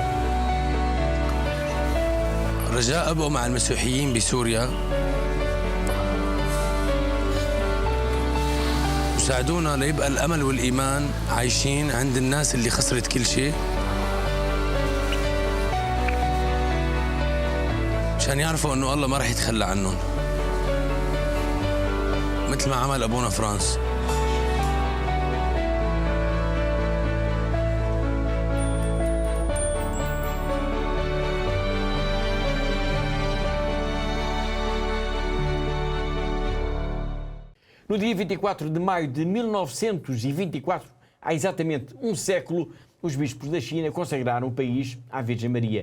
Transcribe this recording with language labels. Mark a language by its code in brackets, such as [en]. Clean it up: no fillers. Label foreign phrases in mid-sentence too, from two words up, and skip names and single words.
[ar] رجاء أبقوا مع المسيحيين بسوريا، وساعدونا ليبقى الأمل والإيمان عايشين عند الناس اللي خسرت كل شيء، مشان يعرفوا إنه الله ما رح يتخلى عنهم مثل ما عمل أبونا فرانس. [pt] No dia 24 de maio de 1924, há exatamente um século, os bispos da China consagraram o país à Virgem Maria.